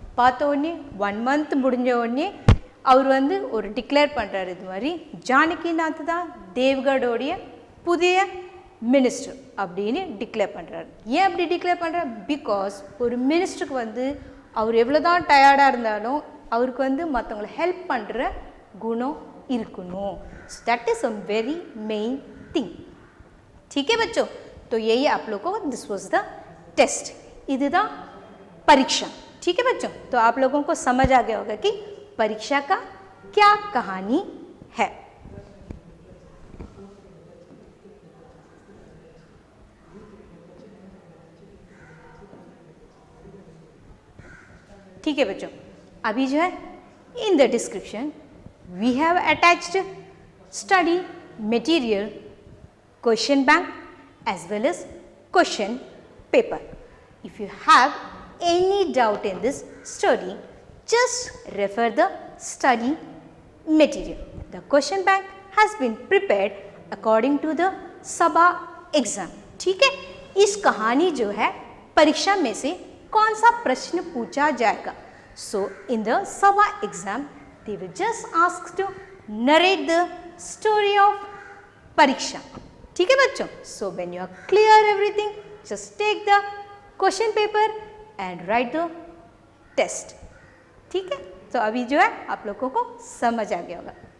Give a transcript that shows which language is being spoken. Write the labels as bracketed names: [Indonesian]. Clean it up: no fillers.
[Tamil] பார்த்த உடனே 1 month முடிஞ்ச உடனே அவர் வந்து ஒரு டிக்ளேர் பண்ணுறாரு, இது மாதிரி ஜானகிநாத் தான் தேவ்கடோடைய புதிய மினிஸ்டர் அப்படின்னு டிக்ளேர் பண்ணுறாரு. ஏன் அப்படி டிக்ளேர் பண்ணுறாரு, பிகாஸ் ஒரு மினிஸ்டருக்கு வந்து அவர் எவ்வளோ தான் டயர்டாக இருந்தாலும் அவருக்கு வந்து மற்றவங்களை ஹெல்ப் பண்ணுற குணம் இருக்கணும். [English] That is a very main thing. [Hindi] ठीक है बच्चों, तो यही आप लोगों को [English] this was the test, [Tamil] இதுதான் [Hindi] परीक्षा. ठीक है बच्चों, तो आप लोगों को समझ आ गया होगा कि परीक्षा का क्या कहानी है. ठीक है बच्चों, अभी जो है [English] In the description we have attached study material, question bank as well as question paper. If you have any doubt in this study, just refer the study material. The question bank has been prepared according to the सभा exam. [Hindi] ठीक है, इस कहानी जो है परीक्षा में से कौन सा प्रश्न पूछा जाएगा. [English] So in the सभा exam they will just ask to narrate the story of Pariksha. [Hindi] ठीक है बच्चों, [English] so when you are clear everything, just take the question paper and write the test. [Hindi] ठीक है, तो अभी जो है आप लोगों को समझ आ गया होगा.